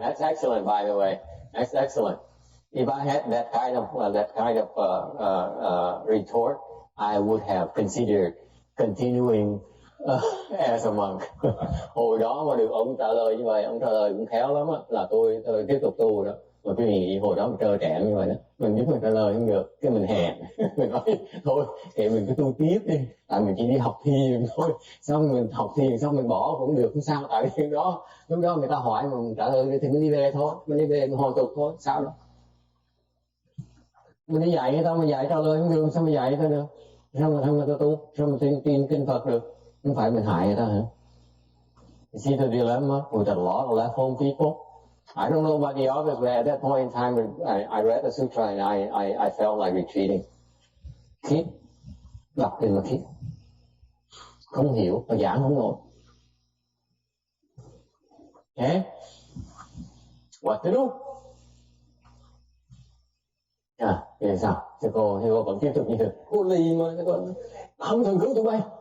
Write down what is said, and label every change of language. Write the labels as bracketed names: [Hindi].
[English] That's excellent, by the way. That's excellent. If I had that kind of retort, I would have considered continuing as a monk. [Vietnamese] Hồi đó mà được ông trả lời như vậy, ông trả lời cũng khéo lắm á, là tôi tiếp tục tu đó. Mà quý vị nghĩ hồi đó mình trơ trẽn như vậy đó, mình biết mình trả lời không được, cái mình hèn, mình nói thôi thì mình cứ tu tiếp đi, tại mình chỉ đi học thiền thôi, xong mình học thiền xong mình bỏ cũng được, không sao, tại vì lúc đó người ta hỏi mình trả lời thì mình đi về thôi, mình đi về mình hồi tục thôi, sao đâu. Mình đi dạy người ta, mình dạy trả lời không được, sao mình dạy người ta được, sao người ta tu, sao mình tin kinh Phật được, không phải mình hại người ta hả? [English] You see the dilemma with a lot of left home people? I don't know about the others, but at that point in time, I read the sutra and I felt like retreating. [Vietnamese] Khiếp, đọc kinh mà khiếp, không hiểu và giảng không nổi. [English] Okay? What to do? [Vietnamese] Thì sao? Thì cô vẫn tiếp tục như thế. Cô lì mà, cô không thường cứu tụi bay.